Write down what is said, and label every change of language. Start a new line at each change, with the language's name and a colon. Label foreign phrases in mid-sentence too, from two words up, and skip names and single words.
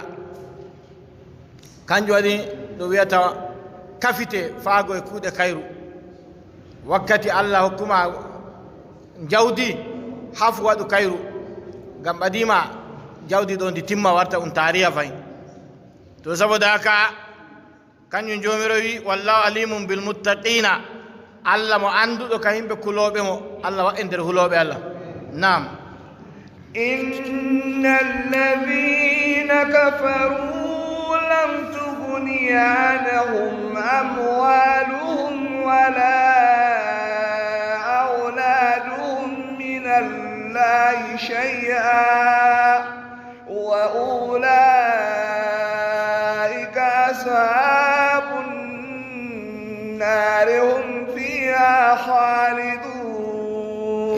Fula: kanjum waɗi ɗo wiyata kafite faago e kuuɗe kayru. wakkati Allah hokkuma jawdi hafu waɗu kayru ngam ɓadima jawdi ɗo ndi timma warta tariya fayi.
Hausa: to saboda haka
Fula: kanjum jomiro wi
Arabic: والله عليم بالمتقين
Fula: Allah mo anduɗo ka yimɓe kulooɓe mo Allah wa e nder hulooɓe Allah nam
Arabic: إن الذين كفروا لم تغني عنهم أموالهم ولا أولادهم من الله شيئا وأولئك أصحاب النار هم فيها خالدون